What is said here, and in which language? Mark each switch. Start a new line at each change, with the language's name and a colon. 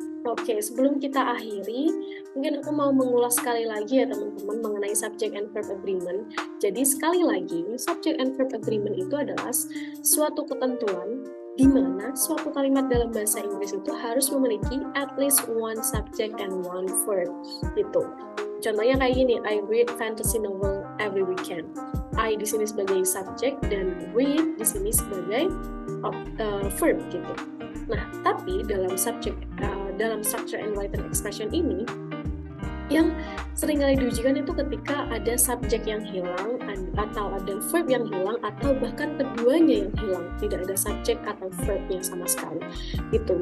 Indonesian: Oke, sebelum kita akhiri, mungkin aku mau mengulas sekali lagi ya teman-teman mengenai subject and verb agreement. Jadi sekali lagi, subject and verb agreement itu adalah suatu ketentuan di mana suatu kalimat dalam bahasa Inggris itu harus memiliki
English: at least one subject and one verb
Indonesian: gitu. Contohnya kayak gini,
English: I read fantasy novel every weekend.
Indonesian: I di sini sebagai subject dan read di sini sebagai verb gitu. Nah, tapi dalam dalam structure and written expression ini yang seringkali diujikan itu ketika ada subjek yang hilang atau ada verb yang hilang atau bahkan keduanya yang hilang, tidak ada subjek atau verbnya sama sekali gitu.